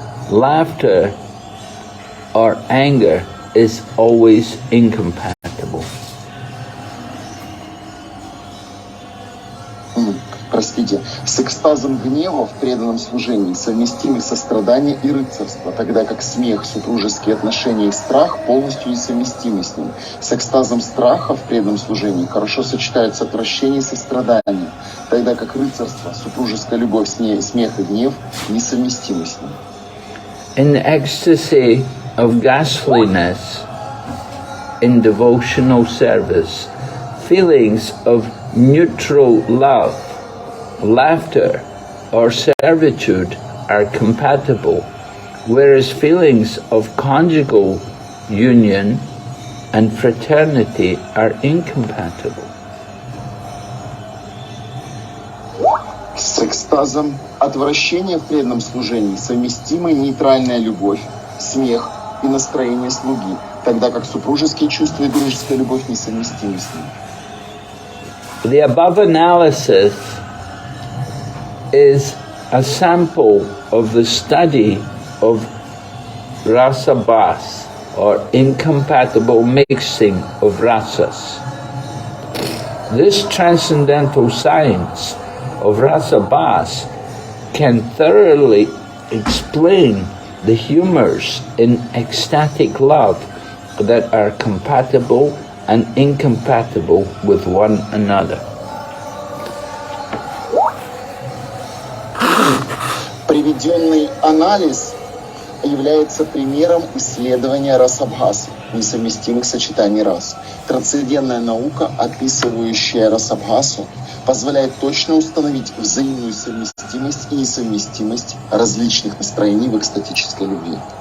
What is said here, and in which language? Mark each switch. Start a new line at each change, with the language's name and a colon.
English: laughter or anger is always incompatible.
Russian: Простите, с экстазом гнева в преданном служении совместимы сострадание и рыцарство, тогда как смех, супружеские отношения и страх полностью несовместимы с ним. С экстазом страха в преданном служении хорошо сочетаются отвращение и сострадание, тогда как рыцарство, супружеская любовь, смех и гнев несовместимы с ним.
English: In the ecstasy of ghastliness in devotional service, feelings of neutral love, laughter, or servitude are compatible, whereas feelings of conjugal union and fraternity are incompatible.
Russian: С экстазом отвращения в преданном служении совместимы нейтральная любовь, смех и настроение слуги, тогда как супружеские чувства и дружеская любовь несовместимы с ним.
English: The above analysis is a sample of the study of rasa bas, or incompatible mixing of rasas. This transcendental science of rasa bas can thoroughly explain the humors in ecstatic love that are compatible and incompatible with one another.
Russian: Приведенный анализ является примером исследования расабхас, несовместимых сочетаний рас. Трансцендентная наука, описывающая расабхасу, позволяет точно установить взаимную совместимость и несовместимость различных настроений в экстатической любви.